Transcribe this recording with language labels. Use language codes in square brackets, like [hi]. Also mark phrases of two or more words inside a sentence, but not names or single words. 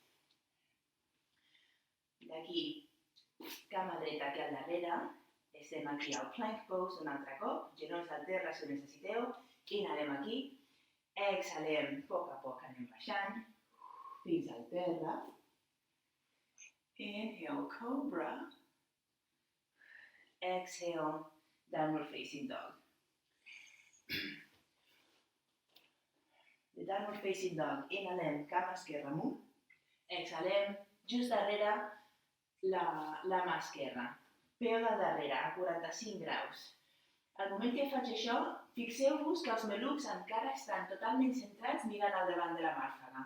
[ca] D'aquí, cama dreta aquí al darrere. Estem aquí al [en] plank pose [ca] un altre cop. Genolls al terra si ho necessiteu. Inhalem aquí. Exhalem, a poc anem baixant. Fins al terra. [en] Inhale, cobra. Exhale, downward facing dog. De downward facing dog, [ca] inhalem, cama esquerra amunt. Exhalem, just darrere la mà esquerra. Peu del darrere, a 45 graus. Al moment que faig això, fixeu-vos que els malucs encara estan totalment centrats mirant al davant de la màrfaga.